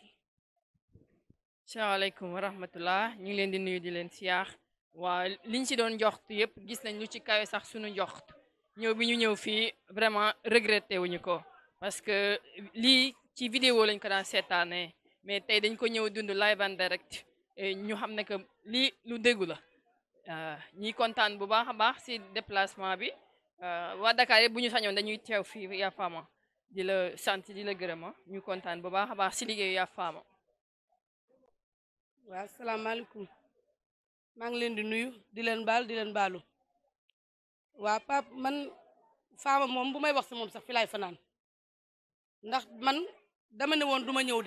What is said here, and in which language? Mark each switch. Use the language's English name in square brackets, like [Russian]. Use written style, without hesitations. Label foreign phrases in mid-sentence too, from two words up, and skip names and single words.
[Arabic] السلام عليكم ورحمة الله [Wolof] ñu ngi leen di nuyu di leen siyaax waa liñ ci doon njoxt yëpp gis nañ lu ci kawe sax suñu njoxt ñëw bi ñu ñëw fii [French] vraiment regretté [Wolof] wuñu ko parce que lii ci vidéo lañ ko daan seetaanee mais tey dañ ko ñëw dund [English] live and direct [Wolof] ñu xam ne que lii lu déggu la ñi kontaan bu baax a baax si déplacement bi waa Dakar yëpp bu ñu sañoon dañuy teew fii yaa Fama di la sant di la gërëma ñu kontaan bu baax a baax si liggéeyu yaa Fama. waaw asalaamaaleykum maa ngi leen di nuyu di leen baal di leen baalu waa Pape man Fama moom bu may wax si moom sax fi laay fanaan ndax man dama ne woon du ma ñëw de